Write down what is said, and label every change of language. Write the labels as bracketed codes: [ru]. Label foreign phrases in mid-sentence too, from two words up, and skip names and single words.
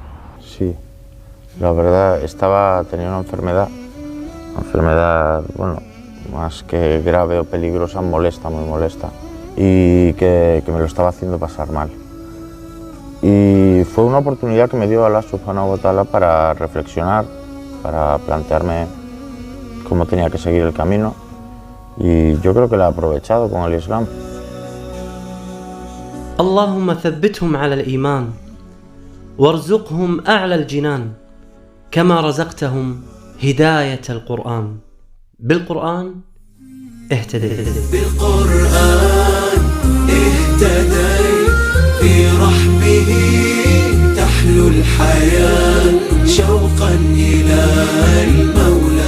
[es] Sí, la verdad, tenía una enfermedad, bueno, más que grave o peligrosa, molesta, muy molesta, y que me lo estaba haciendo pasar mal. Y fue una oportunidad que me dio [ar] الله سبحانه وتعالى [es] para reflexionar, para plantearme cómo tenía que seguir el camino, y yo creo que lo he aprovechado con el Islam. [ar] اللهم ثبتهم على الإيمان وارزقهم أعلى الجنان كما رزقتهم هداية القرآن. بالقرآن اهتديت. بالقرآن اهتديت، في رحمه تحلو الحياة، شوقا إلى المولى